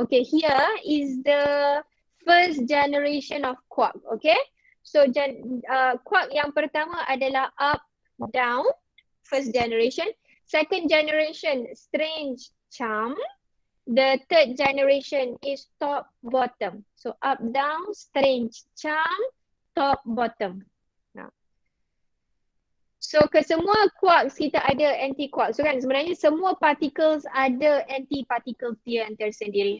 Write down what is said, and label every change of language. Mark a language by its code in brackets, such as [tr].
[en] Okay, here is the first generation of quark. Okay. So quark [ms] yang pertama adalah [en] up, down, first generation. Second generation, strange charm. The third generation is top, bottom. So up, down, strange charm, top, bottom. [ms] So kesemua quarks kita ada anti-quarks. So kan sebenarnya semua particles ada anti-particles dia yang tersendiri.